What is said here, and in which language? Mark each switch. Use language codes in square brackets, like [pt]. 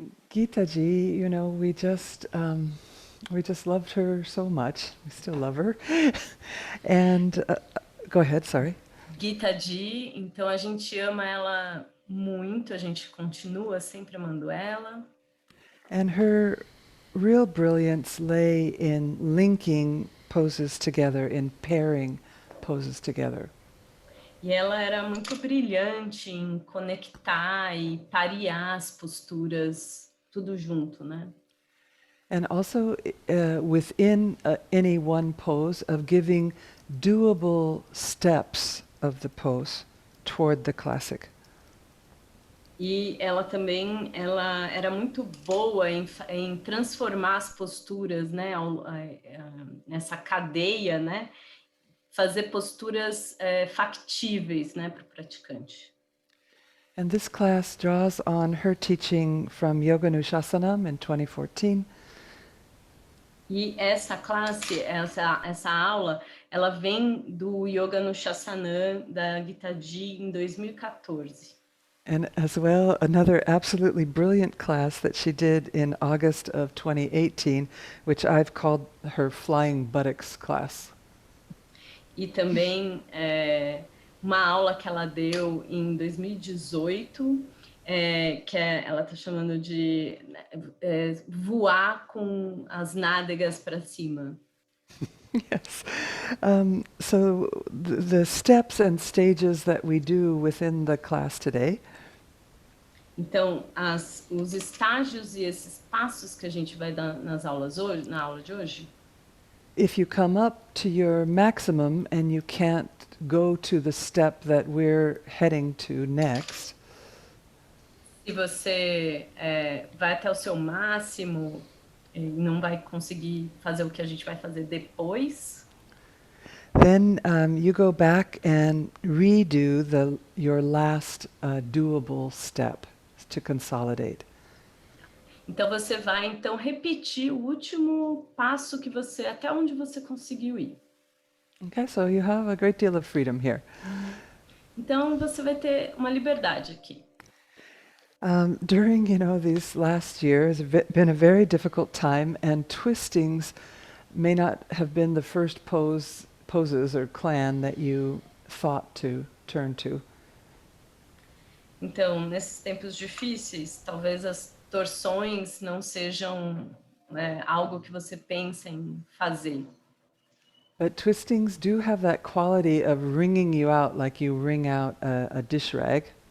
[en] Gita ji, you know, we just loved her so much. We still love her. And go ahead, sorry. [pt] Gita ji, então a gente ama ela muito, a gente continua sempre amando ela. [en] And her real brilliance lay in linking poses together, in pairing poses together. [pt] E ela era muito brilhante em conectar e parear as posturas, tudo junto, né? [en] And also within any one pose of giving doable steps of the pose toward the classic. [pt] E ela também, ela era muito boa em transformar as posturas, né, nessa cadeia, né, fazer posturas factíveis, né, para o praticante. [en] And this class draws on her teaching from Yoga Nushasanam in 2014. [pt] E essa classe, essa aula, ela vem do Yoga Nushasanam da Gitaji em 2014. [en] And as well, another absolutely brilliant class that she did in August of 2018, which I've called her Flying Buttocks class. [pt] E também uma aula que ela deu em 2018, que ela está chamando de voar com as nádegas para cima. [en] Yes. So the steps and stages that we do within the class today. [pt] Então, os estágios e esses passos que a gente vai dar nas aulas hoje, na aula de hoje. [en] If you come up to your maximum and you can't go to the step that we're heading to next, [pt] Se você vai até o seu máximo e não vai conseguir fazer o que a gente vai fazer depois, [en] then you go back and redo your last doable step to consolidate. [pt] então você vai então repetir o último passo que você, até onde você conseguiu ir. [en] Okay, so you have a great deal of freedom here. [pt] Então você vai ter uma liberdade aqui. [en] During, these last years, been a very difficult time, and twistings may not have been the first poses or clan that you thought to turn to. [pt] Então, nesses tempos difíceis, talvez as torções não sejam algo que você pensa em fazer. [en] But twistings do have that quality of wringing you out like you wring out a dish rag.